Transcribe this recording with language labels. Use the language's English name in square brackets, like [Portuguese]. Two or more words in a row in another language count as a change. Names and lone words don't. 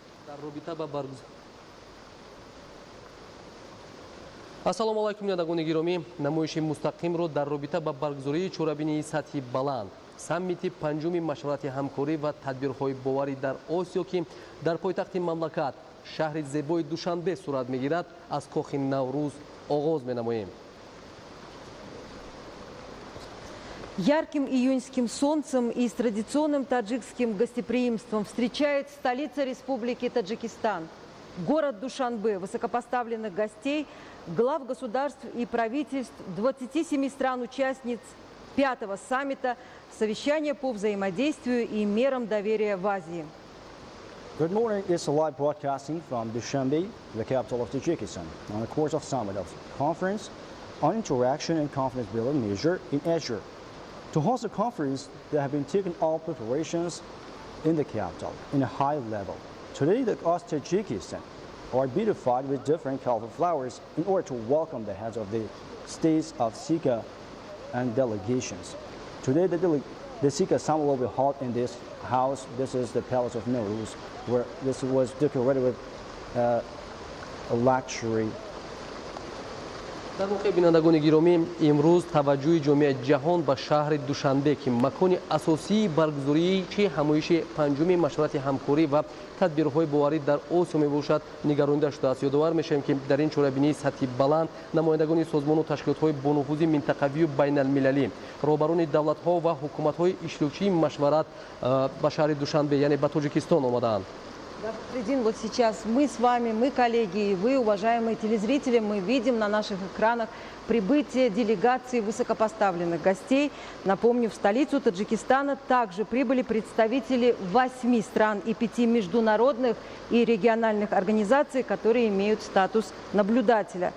[Tajik] ассалому алайкум бинандагони гиромӣ, намоиши мустақимро дар робита ба баргузории чорабинии сатҳи баланд саммити панҷуми машварати ҳамкорӣ ва тадбирҳои боварӣ дар Осиё ки дар пойтахти мамлакат шаҳри зебои Душанбе сурат мегирад, аз кохи Наврӯз оғоз менамоем. [Russian] Ярким июньским солнцем и с традиционным таджикским гостеприимством встречает столица Республики Таджикистан. Город Душанбе высокопоставленных гостей, глав государств и правительств 27 стран-участниц 5-го саммита «Совещание по взаимодействию и мерам доверия в Азии». [English] Good morning. It's a live broadcasting from Dushanbe, the capital of Tajikistan, on the course of summit of conference on interaction and confidence building measure in Asia. To host the conference, there have been taken all preparations in the capital in a high level. Today, the Tajikistan are beautified with different colorful flowers in order to welcome the heads of the states of SICA and delegations. Today, the SICA summit will be held in this house. This is the Palace of Nowruz, where this was decorated with a luxury. [Tajik] дар воқеъ бинандагони гиромӣ, имрӯз таваҷҷӯҳи ҷомеаи ҷаҳон ба шаҳри Душанбе ки макони асосии баргузории ҳамоиши панҷуми машварати ҳамкорӣ ва тадбирҳои боварӣ дар Осиё мебошад, нигаронида шудааст. ёдовар мешавем ки дар ин чорабинии сатҳи баланд намояндагони созмону ташкилотҳои бонуфузи минтақавию байналмилалӣ, роҳбарони давлатҳо ва ҳукуматҳои иштирокчии машварат ба шаҳри Душанбе, яъне ба Тоҷикистон омадаанд. [Russian] Фахриддин, вот сейчас мы с вами, мы коллеги и вы, уважаемые телезрители, мы видим на наших экранах прибытие делегации высокопоставленных гостей. Напомню, в столицу Таджикистана также прибыли представители 8 стран и 5 международных и региональных организаций, которые имеют статус наблюдателя.